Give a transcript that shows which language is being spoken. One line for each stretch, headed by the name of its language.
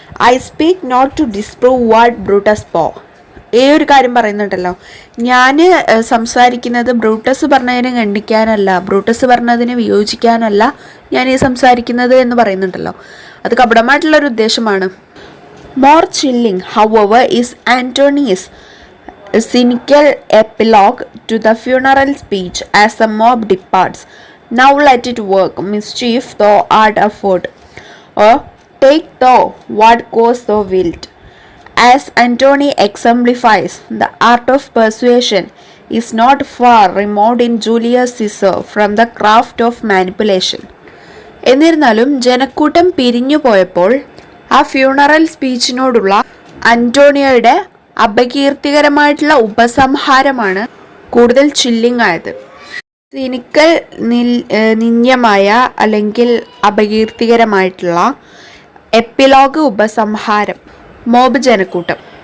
English: I speak not to disprove what Brutus പോ,
Malayalam: ഈ ഒരു കാര്യം പറയുന്നുണ്ടല്ലോ, ഞാൻ സംസാരിക്കുന്നത് ബ്രൂട്ടസ് പറഞ്ഞതിനെ ഖണ്ഡിക്കാനല്ല, ബ്രൂട്ടസ് പറഞ്ഞതിനെ വിയോജിക്കാനല്ല ഞാൻ ഈ സംസാരിക്കുന്നത് എന്ന് പറയുന്നുണ്ടല്ലോ, അത് കപടമായിട്ടുള്ളൊരു ഉദ്ദേശമാണ്.
English: More chilling however is Antony's cynical epilogue to the funeral speech as the mob departs. Now let it work, mischief thou art afoot, or take thou what course thou wilt. As Antony exemplifies, the art of persuasion is not far removed in Julius Caesar from the craft of manipulation.
Malayalam: എന്നിരുന്നാലും ജനക്കൂട്ടം പിരിഞ്ഞു പോയപ്പോൾ ആ funeral സ്പീച്ചിനോടുള്ള അന്റോണിയോയുടെ അപകീർത്തികരമായിട്ടുള്ള ഉപസംഹാരമാണ് കൂടുതൽ chilling ആയത്. Cynical നിന്ദ്യമായ അല്ലെങ്കിൽ അപകീർത്തികരമായിട്ടുള്ള epilogue ഉപസംഹാരം, mob ജനക്കൂട്ടം.